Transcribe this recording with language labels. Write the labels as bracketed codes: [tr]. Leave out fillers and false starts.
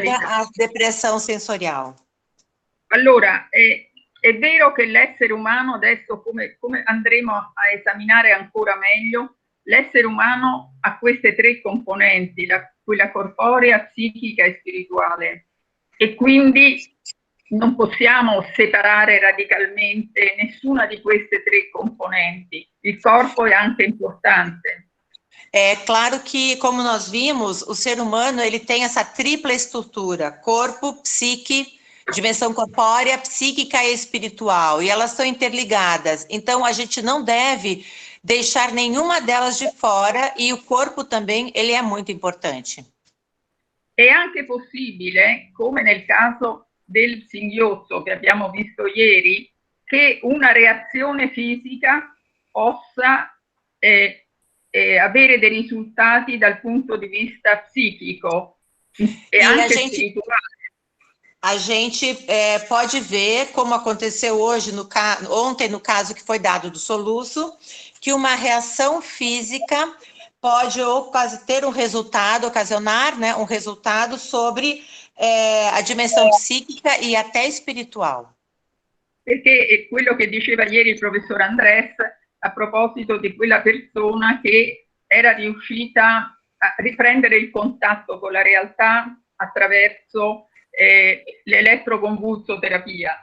[pt] Ligada à depressão sensorial. [it] Allora, è vero che l'essere umano, adesso come andremo a esaminare ancora meglio, l'essere umano ha queste tre componenti, quella corporea, psichica e spirituale, e quindi non possiamo separare radicalmente nessuna di queste tre componenti. Il corpo è anche importante. [pt] É claro que, como nós vimos, o ser humano ele tem essa tripla estrutura, corpo, psique, dimensão corpórea, psíquica e espiritual, e elas estão interligadas. Então, a gente não deve deixar nenhuma delas de fora, e o corpo também, ele é muito importante. [it] È anche possibile, come nel caso del singhiozzo che abbiamo visto ieri, che una reazione fisica possa avere dei risultati dal punto di vista psichico e anche spirituale. [pt] A gente pode ver, como aconteceu ontem no caso que foi dado do soluço, que uma reação física pode ter um resultado, ocasionar, né, um resultado sobre a dimensão psíquica e até espiritual. [it] Perché è quello che diceva ieri il professor Andrés a proposito di quella persona che era riuscita a riprendere il contatto con la realtà attraverso l'elettroconvulsoterapia.